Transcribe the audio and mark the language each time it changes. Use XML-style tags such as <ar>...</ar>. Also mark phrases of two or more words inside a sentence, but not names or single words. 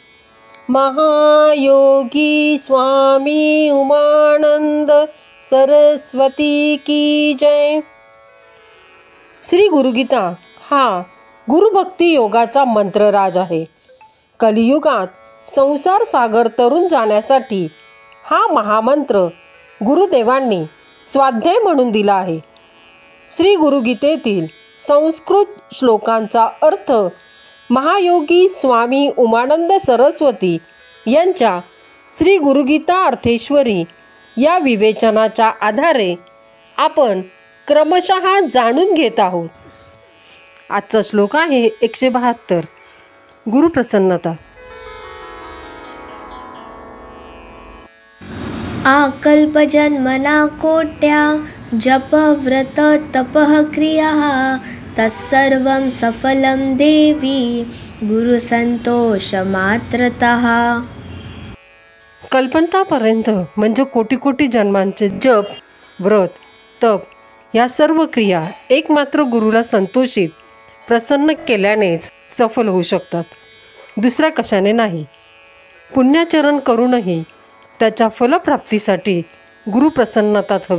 <hi>महायोगी स्वामी उमानंद सरस्वती की जय।</hi> <mr>श्री गुरुगीता हा गुरुभक्ती योगाचा मंत्रराज आहे। कलियुगात संसार सागर तरुण जाण्यासाठी हा महामंत्र गुरुदेवांनी स्वाध्याय म्हणून दिला आहे। श्री गुरुगीतेतील संस्कृत श्लोकांचा अर्थ महायोगी स्वामी उमानंद सरस्वती यांच्या श्री गुरुगीता अर्थेश्वरी या विवेचनाच्या आधारे आपण क्रमशः जाणून घेत आहोत। आजचा श्लोक आहे 172 गुरुप्रसन्नता।</mr> <sa>आकल्पजन्मना कोट्या जप व्रत तपः क्रियाः तत्सर्वं सफलं देवी गुरुसंतोषमात्रतः।</sa> <mr>कल्पंतापर्यंत म्हणजे कोटी कोटी जन्मांचे जप व्रत तप या सर्व क्रिया एकमात्र गुरुला संतोषित प्रसन्न केल्यानेच सफल होऊ शकतात, दुसऱ्या कशाने नाही। पुण्याचरण करूनही त्याच्या फलप्राप्तीसाठी गुरुप्रसन्नताच हवी।</mr>